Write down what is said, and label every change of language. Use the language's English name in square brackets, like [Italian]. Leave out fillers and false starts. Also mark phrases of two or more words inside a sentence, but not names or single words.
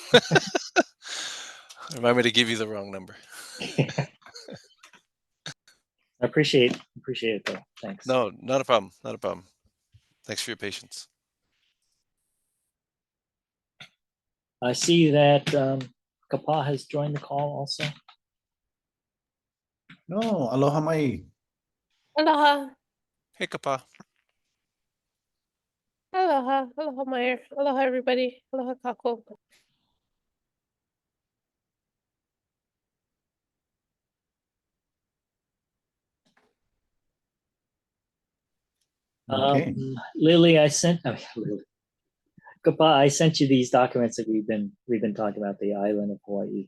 [English] Remind me to give you the wrong number. I appreciate it though. Thanks. No, not a problem. Not a problem. Thanks for your patience. I see that Kapa has joined the call also. No, [Hawaiian] aloha mai. [English] Aloha, Hey, Kapa. [Hawaiian] aloha, aloha, [English] Meyer. Aloha, everybody. Aloha, Kako. Okay. Lily, Lily. Kapa, I sent you these documents that we've been talking about, the island of Hawaii.